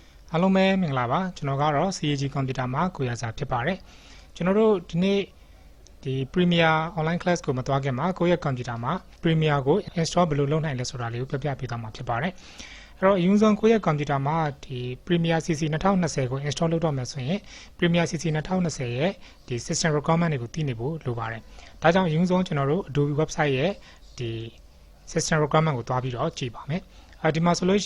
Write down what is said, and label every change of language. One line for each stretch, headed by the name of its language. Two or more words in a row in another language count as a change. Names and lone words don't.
Burmese: အားလုံးပဲမင်္ဂလာပါကျွန်တော်ကတော့ CAG Computer မှာကိုရစာဖြစ်ပါတယ်ကျွန်တော်တို့ဒီနေ့ဒီ Premiere
English: online class
Burmese: ကိုမသွားခင်မှာကိုယ့်ရဲ့ computer မှာ Premiere ကို install ဘယ်လိုလုပ်နိုင်လဲဆိုတာလေးကိုပြပြပေးသွားမှာဖြစ်ပါတယ်အဲ့တော့အရင်ဆုံးကိုယ့်ရဲ့ computer မှာဒီ Premiere CC 2020ကို install လုပ်တော့မယ်ဆိုရင် Premiere CC 2020ရဲ့ဒီ
English: system requirement
Burmese: တွေကိုသိနေဖို့လိုပါတယ်ဒါကြောင့်အရင်ဆုံးကျွန်တော်တို့ Adobe website ရဲ့ဒီ
English: system requirement
Burmese: ကိုသွားပြီးတော့ကြည့်ပါမယ်ဒီမှာဆိုလို့